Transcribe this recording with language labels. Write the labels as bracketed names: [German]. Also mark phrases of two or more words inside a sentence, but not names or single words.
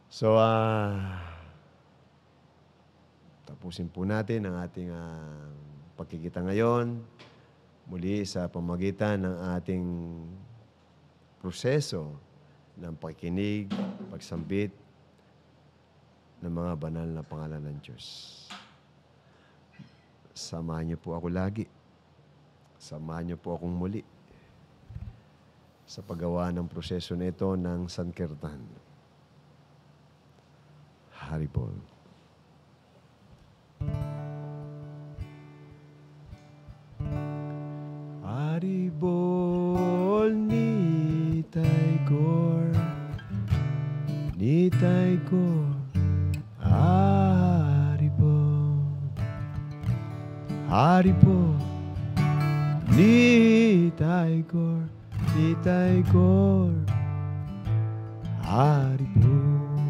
[Filipino] So, tapusin po natin ang ating pagkikita ngayon muli sa pamagitan ng ating proseso ng pakikinig, pagsambit ng mga banal na pangalan ng Diyos. Samahan niyo po ako lagi. Samahan niyo po akong muli sa paggawa ng proseso nito ng Sankirtan. Haribol. Haribol Nitai Gaur, Nitai Gaur, Haribol, Haribol Nitai Gaur, Nitai Gaur, Haribol,